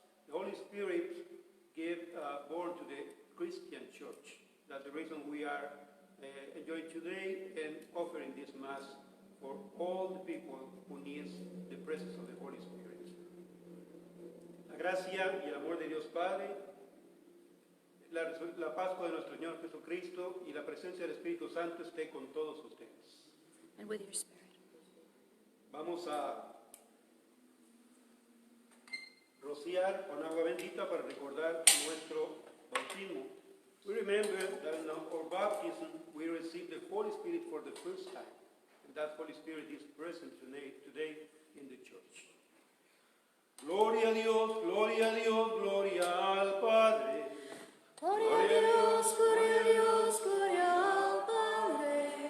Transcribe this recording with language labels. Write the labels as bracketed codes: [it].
[en] The Holy Spirit gave born to the Christian church. That's the reason we are enjoying today and offering this Mass for all the people who need the presence of the Holy Spirit. [es] La gracia y el amor de Dios Padre, la Pascua de nuestro Señor Jesucristo y la presencia del Espíritu Santo esté con todos ustedes. [en] And with your spirit. [es] Vamos a rociar con agua bendita para recordar nuestro bautismo. [en] We remember that in our baptism we received the Holy Spirit for the first time. And that Holy Spirit is present today in the church. [es] Gloria a Dios, gloria a Dios, gloria al Padre. Gloria a Dios, gloria a Dios, gloria al Padre.